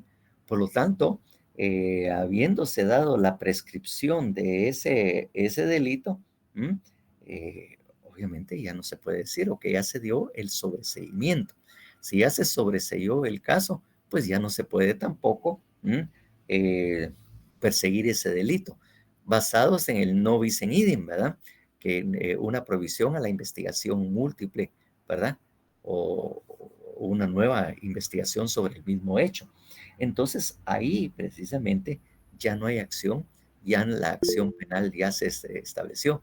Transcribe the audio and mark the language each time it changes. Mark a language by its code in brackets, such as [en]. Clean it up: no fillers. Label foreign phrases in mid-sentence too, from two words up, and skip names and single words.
[es] Por lo tanto, habiéndose dado la prescripción de ese delito, obviamente ya no se puede decir o que ya se dio el sobreseimiento. Si ya se sobreseyó el caso, pues ya no se puede tampoco perseguir ese delito, basados en el [la] no bis in idem, [es] ¿verdad? Que una provisión a la investigación múltiple, ¿verdad? O una nueva investigación sobre el mismo hecho. Entonces, ahí precisamente ya no hay acción, ya la acción penal ya se estableció.